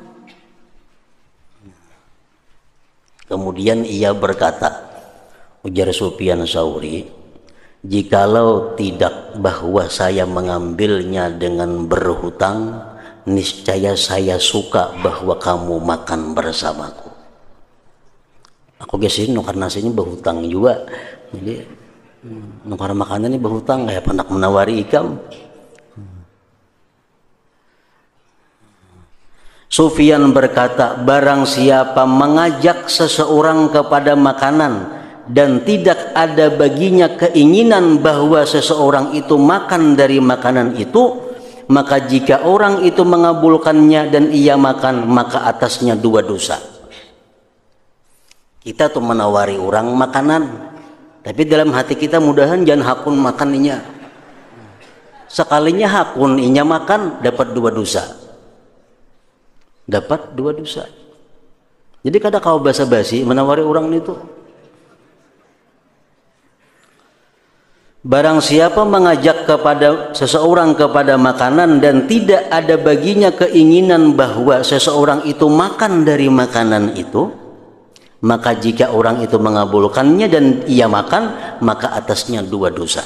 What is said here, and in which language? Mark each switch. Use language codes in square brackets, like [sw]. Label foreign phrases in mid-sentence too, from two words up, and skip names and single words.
[id] Kemudian ia berkata, ujar Sufyan Tsauri, jikalau tidak bahwa saya mengambilnya dengan berhutang, niscaya saya suka bahwa kamu makan bersamaku. [bjn] Aku gesin nukar nasinya berhutang juga. Jadi nukar makanan ini berhutang kayak pendak menawari ikam. [id] Sufyan berkata, barang siapa mengajak seseorang kepada makanan dan tidak ada baginya keinginan bahwa seseorang itu makan dari makanan itu, maka jika orang itu mengabulkannya dan ia makan, maka atasnya dua dosa. [bjn] Kita tuh menawari orang makanan, Tapi dalam hati kita mudahan jangan hakun makan inya. Sekalinya hakun inya makan dapat 2 dosa. Dapat 2 dosa. Jadi kada kau basa-basi menawari orang itu. [id] Barang siapa mengajak kepada seseorang kepada makanan dan tidak ada baginya keinginan bahwa seseorang itu makan dari makanan itu, maka jika orang itu mengabulkannya dan ia makan, maka atasnya 2 dosa.